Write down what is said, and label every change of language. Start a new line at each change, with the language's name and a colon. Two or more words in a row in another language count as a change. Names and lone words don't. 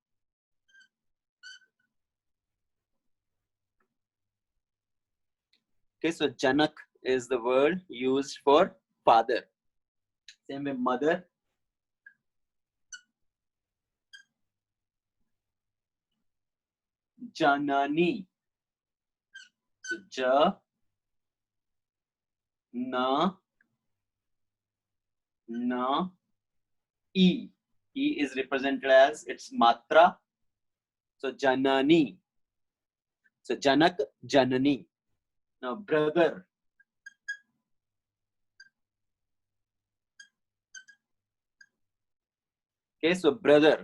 English: Okay, so Janak is the word used for father. Same with mother. Janani. So ja, na, e. E is represented as its matra. So Janani. So Janak, Janani. Now brother. Okay, so brother.